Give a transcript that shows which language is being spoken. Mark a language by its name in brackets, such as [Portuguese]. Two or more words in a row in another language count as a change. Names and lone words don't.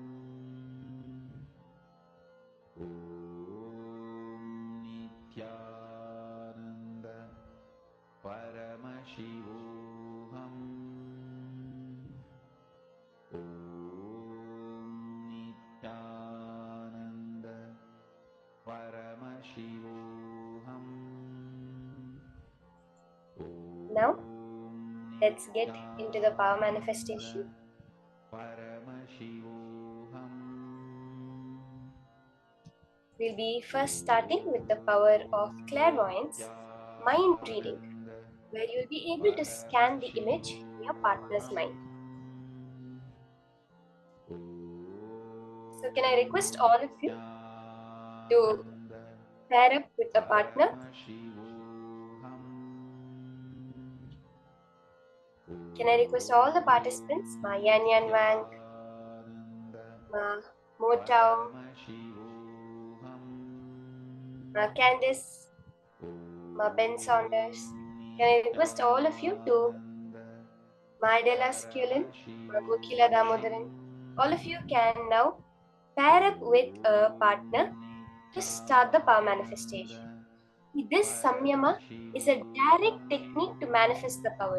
[Sanskrit] Om Nityananda Paramashivoham. Om Nityananda Paramashivoham. [English] Now, let's get into the power manifestation. [Sanskrit] Paramashivoham. [English] We'll be first starting with the power of clairvoyance, mind reading, where you'll be able to scan the image in your partner's mind. So can I request all of you to pair up with a partner? Can I request all the participants, Ma Yan Yan Wang, Ma Mo Tao, Ma Candice, Ma Ben Saunders. Can I request all of you to Ma Adela Sculin, Ma Gokila Damodaran. All of you can now pair up with a partner to start the power manifestation. This samyama is a direct technique to manifest the power.